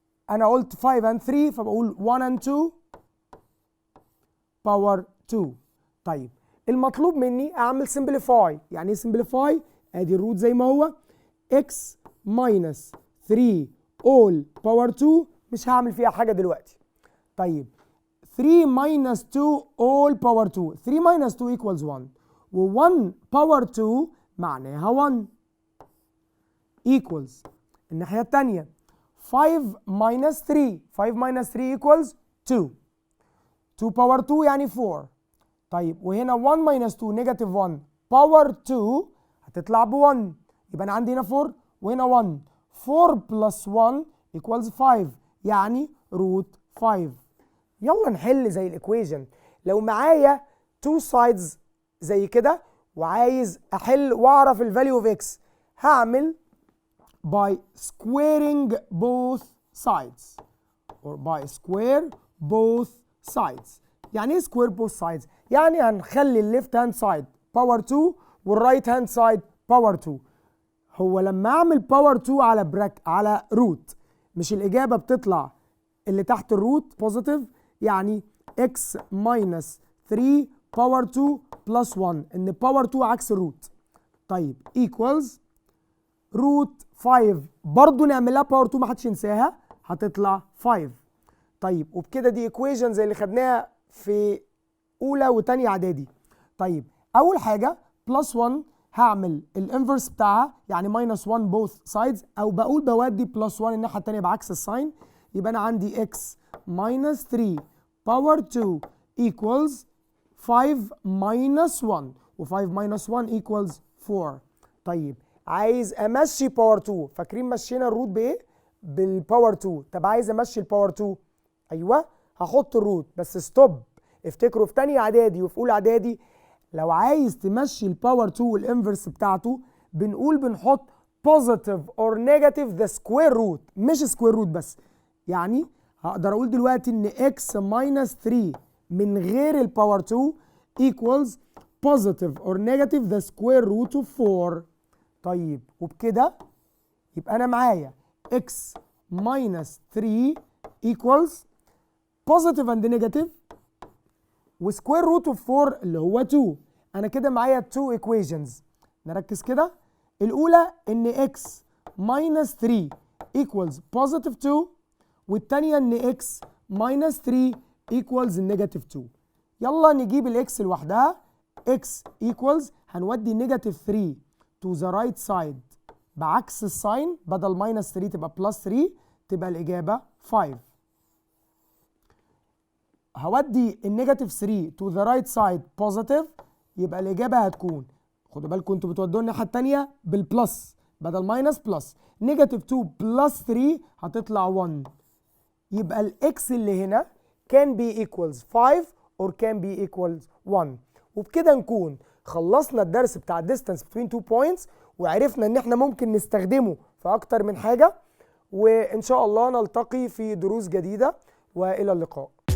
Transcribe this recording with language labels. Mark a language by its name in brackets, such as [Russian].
[Arabic] أنا قلت 5 and 3 فبقول 1 and 2 power 2. طيب المطلوب مني اعمل simplify. يعني ايه simplify؟ ادي الروت زي ما هو [English] x minus 3 all power 2، [Arabic] مش هعمل فيها حاجه دلوقتي. [English] طيب 3 minus 2 all power 2، 3 minus 2 equals 1، و1 power 2 معناها 1 equals [Arabic] الناحيه الثانيه [English] 5 minus 3، 5 minus 3 equals 2، 2 power 2 يعني 4. [Arabic] طيب وهنا 1 minus 2 negative 1 power 2 هتطلع ب 1، يبقى انا عندي هنا 4 وهنا 1. [English] 4 plus 1 equals 5 يعني root 5. [Arabic] يلا نحل زي الايكويجن. لو معايا 2 sides زي كده وعايز احل واعرف الفاليو اوف x، هعمل [English] by squaring both sides [Arabic] or by square both sides. يعني ايه square both sides؟ يعني هنخلي الليفت هاند سايد باور 2 والرايت هاند سايد باور 2. هو لما اعمل باور 2 على روت، مش الاجابه بتطلع اللي تحت الروت بوزيتيف؟ يعني x minus 3 باور 2 بلس 1، ان باور 2 عكس الروت. طيب equals روت 5 برضه نعملها باور 2 ما حدش ينساها، هتطلع 5. طيب وبكده دي ايكويجن زي اللي خدناها في اولى وثانيه اعدادي. طيب اول حاجه بلس 1 هعمل الانفرس بتاعها يعني ماينس 1 both sides، او بقول بودي بلس 1 الناحيه الثانيه بعكس الساين. يبقى انا عندي [English] x minus 3 power 2 equals 5 minus 1، و5 minus 1 equals 4. [Arabic] طيب عايز امشي باور 2، فاكرين مشينا الروت بايه؟ بالباور 2. طب عايز امشي الباور 2، ايوه هحط الروت، بس ستوب. افتكروا في تانية اعدادي وفي اولى اعدادي لو عايز تمشي الباور 2 والانفرس بتاعته بنحط [English] positive or negative the square root، [Arabic] مش square root بس. يعني هقدر اقول دلوقتي ان x minus 3 من غير الباور 2 [English] equals positive or negative the square root of 4. [Arabic] طيب وبكده يبقى انا معايا x minus 3 [English] equals positive and negative [Arabic] وسكوير روت اوف 4 اللي هو 2. انا كده معايا 2 equations. نركز كده. الاولى ان [English] x minus 3 equals positive 2، [Arabic] والثانيه ان x minus 3 equals negative 2. يلا نجيب الاكس لوحدها. x equals هنودي negative 3 to the right side بعكس الساين، بدل minus 3 تبقى plus 3، تبقى الاجابه 5. هودي النيجاتيف 3 to the right side positive، يبقى الإجابة هتكون، خدوا بالكم انتوا بتودوا الناحية التانية بالبلس بدل ماينس بلس، نيجاتيف 2 بلس 3 هتطلع 1. يبقى الإكس اللي هنا can be equals 5 or can be equals 1. وبكده نكون خلصنا الدرس بتاع distance between 2 points، وعرفنا ان احنا ممكن نستخدمه في أكتر من حاجة. وإن شاء الله نلتقي في دروس جديدة، وإلى اللقاء.